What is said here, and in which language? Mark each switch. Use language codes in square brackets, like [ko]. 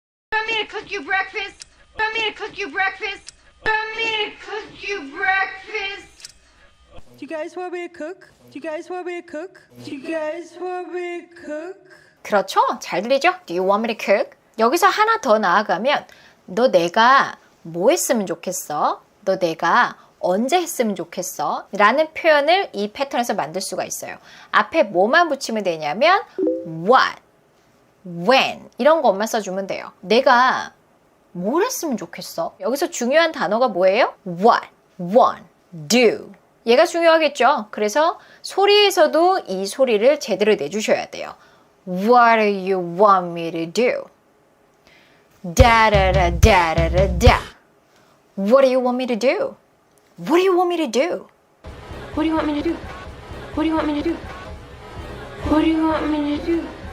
[en] You want me to cook you breakfast? You want me to cook you breakfast? You want me to cook you breakfast? Do you guys want me to cook? Do you guys want me to cook? Do you guys want me to cook? [ko] 그렇죠? 잘 들리죠? [en] Do you want me to cook? [ko] 여기서 하나 더 나아가면 너 내가 뭐 했으면 좋겠어? 너 내가 언제 했으면 좋겠어? 라는 표현을 이 패턴에서 만들 수가 있어요. 앞에 뭐만 붙이면 되냐면 what, when 이런 것만 써주면 돼요. 내가 뭘 했으면 좋겠어? 여기서 중요한 단어가 뭐예요? what, want, do 얘가 중요하겠죠? 그래서 소리에서도 이 소리를 제대로 내주셔야 돼요. [en] What do you want me to do? 다라라 다라라 다. What do you want me to do? What do you want me to do? What do you want me to do? What do you want me to do? What do you want me to do?